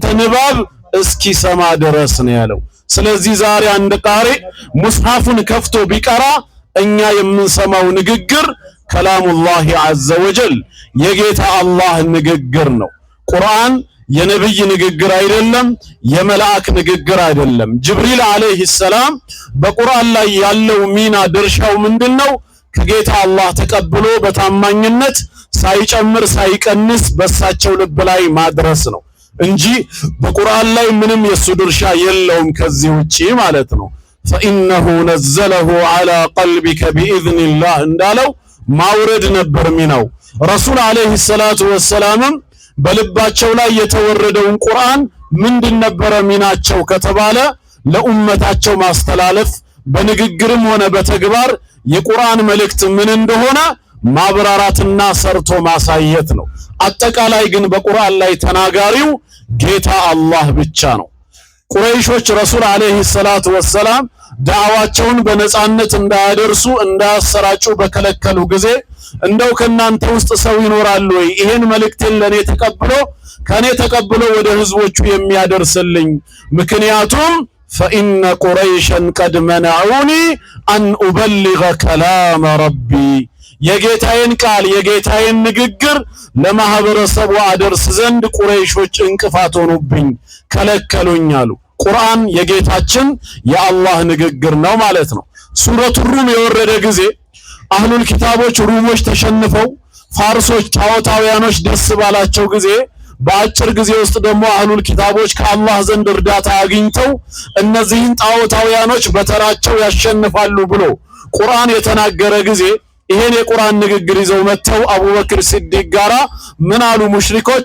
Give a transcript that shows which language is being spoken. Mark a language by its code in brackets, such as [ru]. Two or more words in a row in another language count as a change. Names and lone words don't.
[am] ንባብ እስኪሰማ ድረስ ነው ያለው። ስለዚህ ዛሬ አንድ ቃሪ ሙስሐፉን ከፍቶ ቢቀራ እኛ የምንሰማው ንግግር [ar] كلام الله عز وجل [am] የጌታ አላህ ንግግር ነው። ቁርአን የነብይ ንግግር አይደለም፣ የመላእክ ንግግር አይደለም። ጅብሪል [ar] عليه السلام [am] በቁርአን ላይ ያለው ሚና ድርሻው ምንድነው? ከጌታ አላህ ተቀብሎ በታማኝነት ሳይጨምር ሳይቀንስ በሳቸው ልብ ላይ ማድረስ ነው እንጂ በቁርአን ላይ ምንም የሱ ድርሻ የለውም ከዚህ ውጪ ማለት ነው። [ar] فإنه نزله على قلبك بإذن الله [am] እንዳለው ማውረድ ነበር ሚናው። ረሱል [ar] عليه الصلاة والسلام [am] በልባቸው ላይ የተወረደውን ቁርአን ምንድን ነበረ ሚናቸው ከተባለ ለኡመታቸው ማስተላለፍ፣ በንግግርም ሆነ በተግባር የቁርአን መልእክት ምን እንደሆነ ማብራራትና ሰርቶ ማሳየት ነው። አጠቃላይ ግን በቁርአን ላይ ተናጋሪው ጌታ አላህ ብቻ ነው። ቁረይሾች ረሱል [ar] عليه الصلاة والسلام [am] ዳዕዋቸውን በነጻነት እንዳያደርሱ እንዳያሰራጩ በከለከሉ ጊዜ እንደው ከናንተ ውስጥ ሰው ይኖራል ወይ ይሄን መልእክትን ለኔ ተቀብሎ ከኔ ተቀብሎ ወደ ህዝቦቹ የሚያደርስልኝ? ምክንያቱም [ar] فإن قريشا قد منعوني أن أبلغ كلام ربي [am] የጌታዬን ቃል የጌታዬን ንግግር ለማህበረሰቡ አደርስ ዘንድ ቁረይሾች እንቅፋት ሆኑብኝ ከለከሉኝ አሉ። ቁርአን የጌታችን የአላህ ንግግር ነው ማለት ነው። ሱረቱ ሩም የወረደ ጊዜ አህሉል ኪታቦች ሩሞች ተሸንፈው ፋርሶች ጣዖታውያኖች ደስ ባላቸው ጊዜ በአጭር ጊዜ ውስጥ ደግሞ አህሉል ኪታቦች ከአላህ ዘንድ እርዳታ አግኝተው እነዚህን ጣዖታውያኖች በተራቸው ያሸንፋሉ ብሎ ቁርአን የተናገረ ጊዜ ይሄን የቁርአን ንግግር ይዘው መተው አቡበክር ሲዲቅ ጋራ ምን አሉ ሙሽሪኮች?